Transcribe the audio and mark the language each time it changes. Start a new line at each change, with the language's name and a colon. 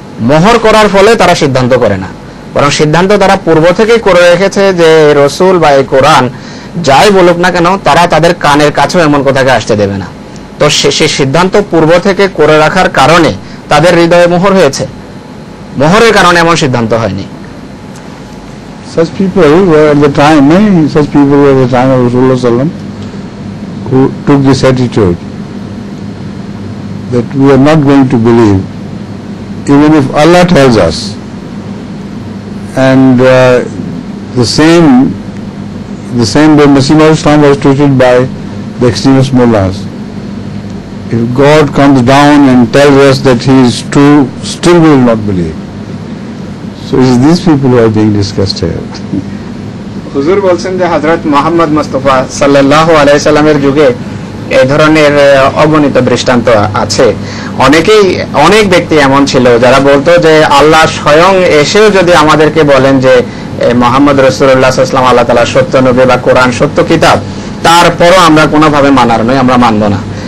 Bangla: মোহর করার ফলে তারা সিদ্ধান্ত করে না, বরং সিদ্ধান্ত তারা পূর্ব থেকেই করে রেখেছে যে রসুল বা এই কোরআন যাই বলুক না কেন তারা তাদের কানের কাছেও এমন কথাকে আসতে দেবে না। তো সেই সিদ্ধান্ত পূর্ব থেকে করে রাখার কারণে তাদের হৃদয়ে মোহর হয়েছে, মোহরের কারণে এমন সিদ্ধান্ত হয়নি।
English: Such people were at the time, such people were at the time of Rasulullah sallam who took this attitude that we are not going to believe even if Allah tells us. And the same way Masih of Islam was treated by the extremist mullahs. If God comes down and tells us that He is true, still we will not believe. So it is these people who are being discussed here.
Bangla: হুজুর বলছেন যে হযরত মুহাম্মদ মুস্তাফা সাল্লাল্লাহু আলাইহি সাল্লামের যুগে এই ধরনের অগণিত দৃষ্টান্ত আছে। অনেক ব্যক্তি এমন ছিল যারা বলতো যে আল্লাহ স্বয়ং এসেও যদি আমাদেরকে বলেন যে মুহাম্মদ রাসূলুল্লাহ সাল্লাল্লাহু আলাইহি ওয়াসাল্লাম আল্লাহ তাআলার সত্য নবী বা কোরআন সত্য কিতাব, তারপরও আমরা কোনোভাবে মানার নয়, আমরা মানব না।